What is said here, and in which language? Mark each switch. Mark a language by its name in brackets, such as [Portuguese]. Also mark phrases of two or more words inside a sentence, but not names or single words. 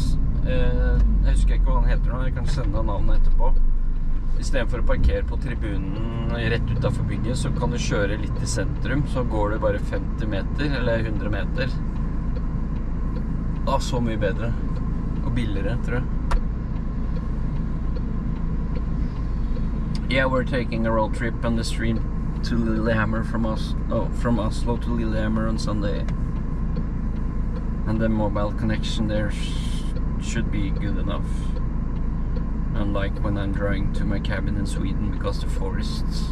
[Norwegian] Jeg husker ikke hva den heter nå, jeg kan sende deg navnet etterpå. I stedet for å parkere på tribunen rett utenfor bygget, så kan du kjøre litt i sentrum, så går du bare 50 meter, eller 100 meter. Da, så mye bedre. Og billigere, tror jeg. [English] Yeah, we're taking a road trip on the stream to Lillehammer from Oslo to Lillehammer on Sunday. And the mobile connection there should be good enough. Unlike when I'm driving to my cabin in Sweden because the forests.